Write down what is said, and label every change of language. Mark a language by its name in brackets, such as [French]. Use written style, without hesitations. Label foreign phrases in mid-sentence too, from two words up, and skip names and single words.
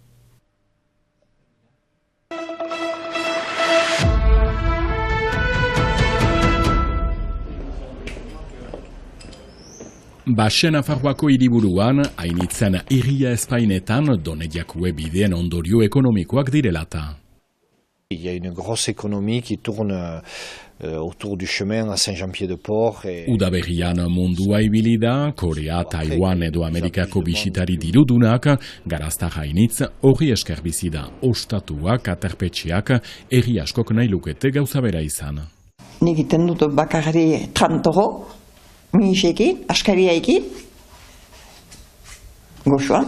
[Basque] Baxe Nafarroako hiriburuan, hainitzen irria espainetan, Donediakue bideen ondorio ekonomikoak direlata. [French] Il y a une grosse économie qui tourne autour du chemin à Saint-Jean-Pied-de-Port. [Basque] Udaberrian mundua ibili da, Korea, Taiwan edo Amerikako bisitari dirudunak, garazta hainitz, horri esker bizi da, ostatuak, aterpetxeak, herri askok nahi lukete gauza bera izan. Nik iten dut bakarri 30 euro. Misekin, askariaekin, goxoan.